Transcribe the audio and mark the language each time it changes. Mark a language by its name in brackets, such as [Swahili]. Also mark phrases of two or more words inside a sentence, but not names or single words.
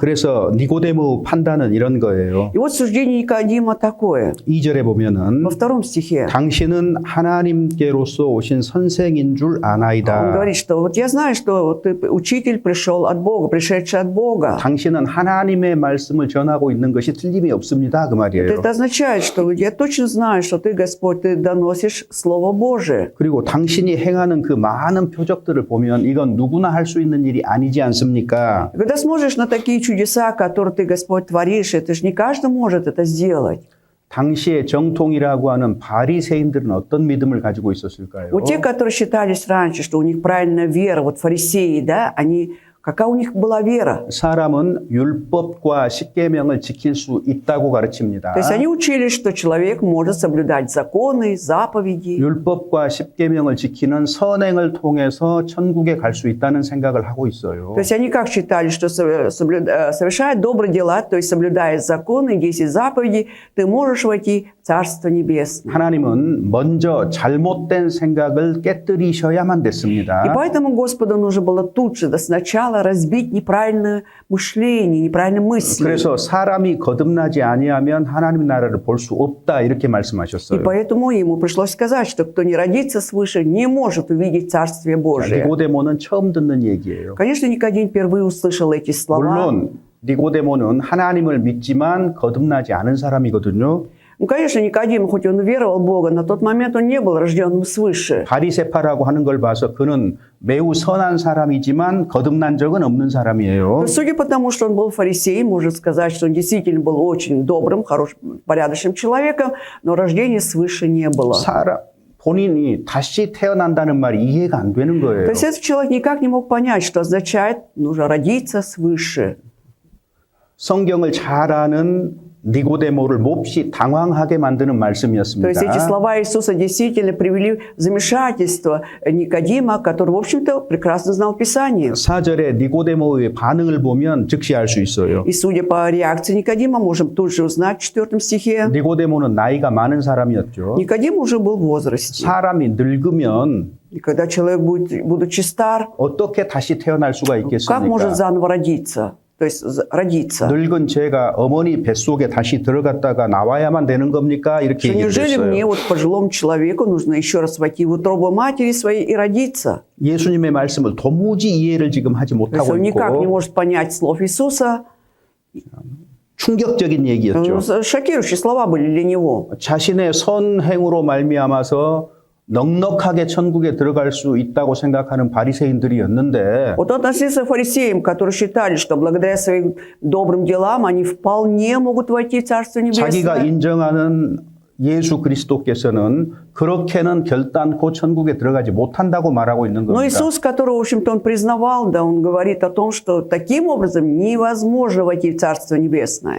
[Korean] 그래서 니고데모 판단은 이런 거예요. [Russian] И вот суждение Никодима такое. [Korean] 2절에 보면은 [Russian] Во втором стихе [Korean] 당신은 하나님께로서 오신 선생인 줄 [Russian] он [Korean] 아나이다. [Russian] говорит, что вот я знаю, что ты учитель пришел от Бога, пришедший от Бога. [Korean] 당신은 하나님의 말씀을 전하고 있는 것이 틀림이 없습니다. 그 말이에요. [Russian] Это означает, что я точно знаю, что ты, Господь, ты доносишь Слово Божие. [Korean] 그리고 당신이 행하는 그 많은 표적들을 보면 이건 누구나 할 수 있는 일이 아니지 않습니까? [Russian] Когда смотришь на такие чудеса, которые ты, Господь, творишь, это же не каждый может это сделать. [Korean] 당시의 정통이라고 하는 바리새인들은 어떤 믿음을 가지고 있었을까요? [Russian] Вот те, которые считались раньше, что у них правильная вера, вот фарисеи, да, они, какая у них была вера? [Korean] 사람은 율법과 십계명을 지킬 수 있다고 가르칩니다. [Russian] То есть они учились, что человек может соблюдать законы, заповеди. [Korean] 율법과 십계명을 지키는 선행을 통해서 천국에 갈 수 있다는 생각을 하고 있어요. [Russian] То есть они как считали, что совершая добрые дела, то есть соблюдая законы, 10 заповедей, ты можешь войти в Царство Небесное. [Korean] 하나님은 먼저 잘못된 생각을 깨뜨리셔야만 [Russian] И [Korean] 됐습니다. [Russian] поэтому Господу нужно было тут же, до сначала, разбить неправильное мышление, неправильные мысли. [Korean] 그래서 사람이 거듭나지 아니하면 하나님 나라를 볼 수 없다 이렇게 [Russian] И [Korean] 말씀하셨어요. [Russian] поэтому ему пришлось сказать, что кто не родится свыше, не может увидеть Царствие Божие. [Korean] 니고데모는 처음 듣는 얘기예요. [Russian] Конечно, Никодим впервые услышал эти слова. [Korean] 물론 니고데모는 하나님을 믿지만 거듭나지 않은 사람이거든요. [Russian] Ну, конечно, Никодим, хоть он веровал в Бога, на тот момент он не был рожденным свыше. [Korean] 바리새파라고 하는 걸 봐서 그는 매우 선한 사람이지만 거듭난 적은 없는 사람이에요. [Russian] Но судя по тому, что он был фарисеем, можно сказать, что он действительно был очень добрым, хорошим, порядочным человеком, но рождения свыше не было. [Korean] 본인이 다시 태어난다는 말이 이해가 안 되는 거예요. [Russian] То есть этот человек никак не мог понять, что означает нужно родиться свыше. [Korean] 성경을 잘 아는 니고데모를 몹시 당황하게 만드는 [Russian] То [Korean] 말씀이었습니다. [Russian] есть эти слова Иисуса действительно привели в замешательство Никодима, который, в общем-то, прекрасно знал Писание. [Korean] 4절에 니고데모의 반응을 보면 즉시 알 수 있어요. [Russian] И судя по реакции Никодима, можем тут же узнать в 4 стихе. [Korean] 니고데모는 나이가 많은 사람이었죠. [Russian] Никодим уже был в возрасте. [Korean] 사람이 늙으면 [Russian] И когда человек будет, будучи стар, [Korean] 어떻게 다시 태어날 수가 [Russian] как [Korean] 있겠습니까? [Russian] может заново родиться? То есть родиться. [Korean] 늙은 제가 어머니 뱃속에 다시 들어갔다가 나와야만 되는 겁니까? 이렇게 [Russian] Что [Korean] 얘기를 [Russian] неужели мне, [Korean] 했어요. [Russian] вот пожилому человеку, нужно еще раз войти в утробу матери своей и родиться? [Korean] 예수님의 말씀을 도무지 이해를 지금 하지 [Russian] То есть [Korean] 못하고 [Russian] он никак не [Korean] 있고 [Russian] может понять слов Иисуса. [Korean] 충격적인 얘기였죠. [Russian] Шокирующие слова были для него. [Korean] 자신의 선행으로 말미암아서 넉넉하게 천국에 들어갈 수 있다고 생각하는 바리새인들이었는데 [Russian] Вот он относился к фарисеям, которые считали, что благодаря своим добрым делам они вполне могут войти в Царство [Korean] 자기가 [Russian] Небесное. [Korean] 인정하는 예수 그리스도께서는 그렇게는 결단코 천국에 들어가지 못한다고 말하고 있는 [Russian] Но [Korean] 겁니다. [Russian] Иисус, которого, в общем-то, он признавал, да, он говорит о том, что таким образом невозможно войти в Царство Небесное.